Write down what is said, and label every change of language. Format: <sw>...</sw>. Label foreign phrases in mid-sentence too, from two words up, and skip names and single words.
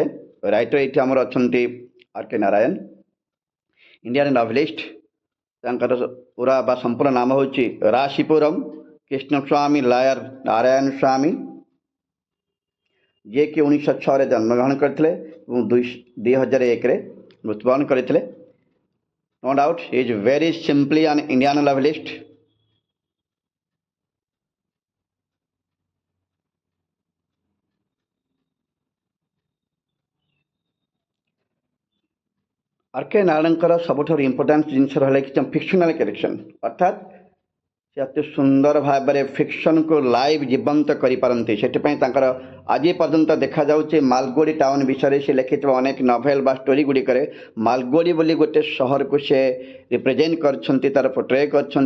<or>ରାଇଟର ଏଇଠି ଆମର ଅଛନ୍ତି ଆର୍ କେ ନାରାୟଣ,</or> <en>Indian novelist.</en> <or>ତାଙ୍କର ପୁରା ବା ସମ୍ପୂର୍ଣ୍ଣ ନାମ ହେଉଛି ରାଶିପୁରମ୍ କୃଷ୍ଣସ୍ୱାମୀ ଲାୟର ନାରାୟଣ ସ୍ୱାମୀ, ଯିଏକି 1906ରେ ଜନ୍ମଗ୍ରହଣ କରିଥିଲେ ଏବଂ 2001ରେ ମୃତ୍ୟୁବରଣ କରିଥିଲେ।</or> <en>No doubt he is very simply an Indian novelist.</en> <or>आर के नारायणଙ୍କର ସବୁଠାରୁ ଇମ୍ପୋର୍ଟାଣ୍ଟ ଜିନିଷ ରହିଲା କି</or> <en>fictional character,</en> <or>ଅର୍ଥାତ୍ ସେ ଅତି ସୁନ୍ଦର ଭାବରେ ଫିକ୍ସନକୁ ଲାଇଭ୍ ଜୀବନ୍ତ କରିପାରନ୍ତି। ସେଥିପାଇଁ ତାଙ୍କର ଆଜି ପର୍ଯ୍ୟନ୍ତ ଦେଖାଯାଉଛି ମାଲଗୁଡ଼ି ଟାଉନ୍ ବିଷୟରେ ସେ ଲେଖିଥିବା ଅନେକ ନଭେଲ ବା ଷ୍ଟୋରି ଗୁଡ଼ିକରେ ମାଲଗୁଡ଼ି ବୋଲି ଗୋଟେ ସହରକୁ ସେ ରିପ୍ରେଜେଣ୍ଟ କରିଛନ୍ତି, ତା'ର ପୋର୍ଟ୍ରେ କରିଛନ୍ତି।</or>